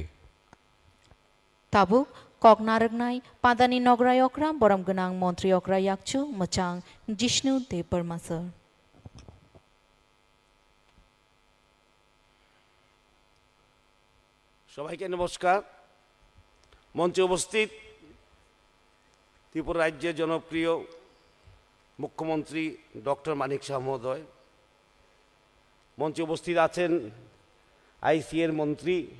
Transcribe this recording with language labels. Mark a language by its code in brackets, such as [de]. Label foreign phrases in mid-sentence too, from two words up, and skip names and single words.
[trp] Tabuk Koknaragnai, Padani Nograi Okra, Boramganang Montri Okra Yakchu, Machang, Jishnu Debarma Sir. [bn] সবাইকে নমস্কার। মঞ্চে উপস্থিত ত্রিপুরা রাজ্যের জনপ্রিয় মুখ্যমন্ত্রী ডক্টর মানিক শাহ মহোদয়, মঞ্চে উপস্থিত আছেন আইসিএর মন্ত্রী